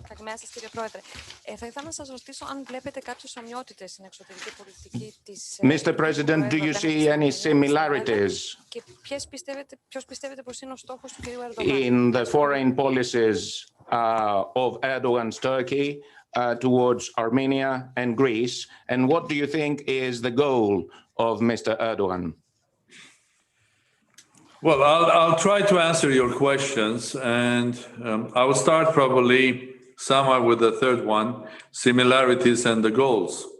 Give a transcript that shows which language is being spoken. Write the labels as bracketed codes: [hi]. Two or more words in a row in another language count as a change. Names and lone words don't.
[el] Καλημέρα σας, κύριε Πρόεδρε. Θα ήθελα να σας ρωτήσω αν βλέπετε κάποιες ομοιότητες στην εξωτερική πολιτική της... [en] Mr. President, do you see any similarities [el] Και ποιος πιστεύετε πως είναι ο στόχος του κυρίου Ερντογάν? [en] in the foreign policies of Erdogan's Turkey towards Armenia and Greece? And what do you think is the goal of Mr. Erdogan? Well, I'll try to answer your questions, and I will start probably somewhere with the third one, similarities and the goals.